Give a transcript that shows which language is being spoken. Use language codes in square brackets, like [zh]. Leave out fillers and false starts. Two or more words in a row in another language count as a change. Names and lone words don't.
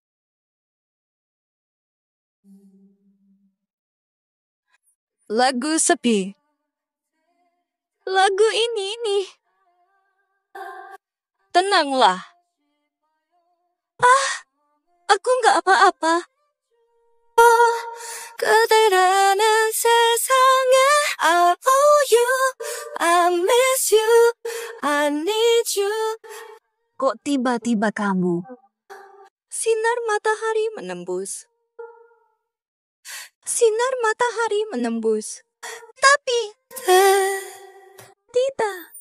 [id] Lagu sepi. Lagu ini nih. Tenanglah. Aku nggak apa-apa. [ko] 그대라는 세상에 [en] I owe you, I miss you, I need you. [id] Kok tiba-tiba kamu? Sinar matahari menembus. Sinar matahari menembus. Tapi tidak.